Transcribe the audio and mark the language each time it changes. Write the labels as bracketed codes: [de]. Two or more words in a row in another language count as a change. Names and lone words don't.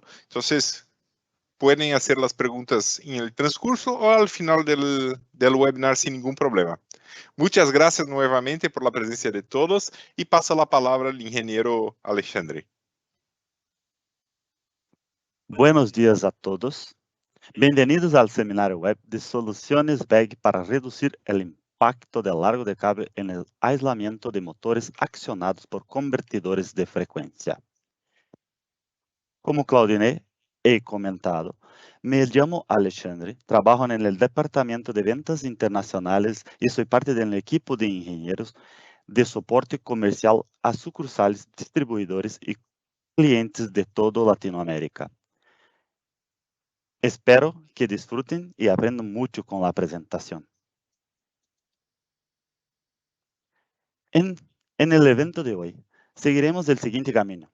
[es] Entonces, pueden hacer las preguntas en el transcurso o al final del webinar sin ningún problema. Muchas gracias nuevamente por la presencia de todos y paso la palabra al ingeniero Alexandre. Buenos días a todos. [pt] Bem-vindos ao seminário web de soluções WEG para reduzir o impacto do [es] largo de cable [pt] no aislamento de motores accionados por convertidores de frequência. Como Claudinei [es] he comentado, [pt] me chamo Alexandre, trabalho no Departamento de Ventas Internacionais e sou parte do equipo de engenheiros de suporte comercial a sucursales, distribuidores e clientes de toda Latinoamérica. [es] Espero que disfruten y aprendan mucho con la presentación. En el evento de hoy, seguiremos el siguiente camino.